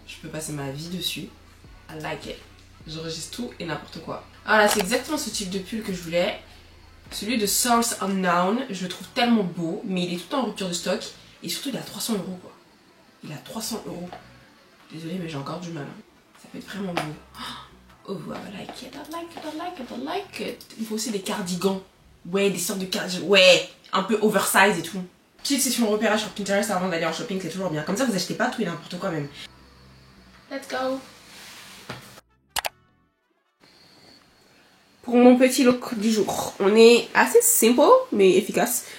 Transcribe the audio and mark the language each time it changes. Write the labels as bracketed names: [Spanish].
[French] Je peux passer ma vie dessus. [English] I like it. [French] J'enregistre tout et n'importe quoi. Voilà, c'est exactement ce type de pull que je voulais. Celui de Source Unknown, je le trouve tellement beau, mais il est tout le temps en rupture de stock. Et surtout, il est à 300 € quoi. Il est à 300 €. Désolée, mais j'ai encore du mal. Hein. Ça peut être vraiment beau. [English] Oh, I like it, I like it, I like it, I like it. [French] Il faut aussi des cardigans. Ouais, des sortes de cardigans. Ouais, un peu oversize et tout. Petite session repérage sur Pinterest avant d'aller en shopping, c'est toujours bien. Comme ça, vous achetez pas tout et n'importe quoi même. [English] Let's go. [French] Pour mon petit look du jour, on est assez simple mais efficace.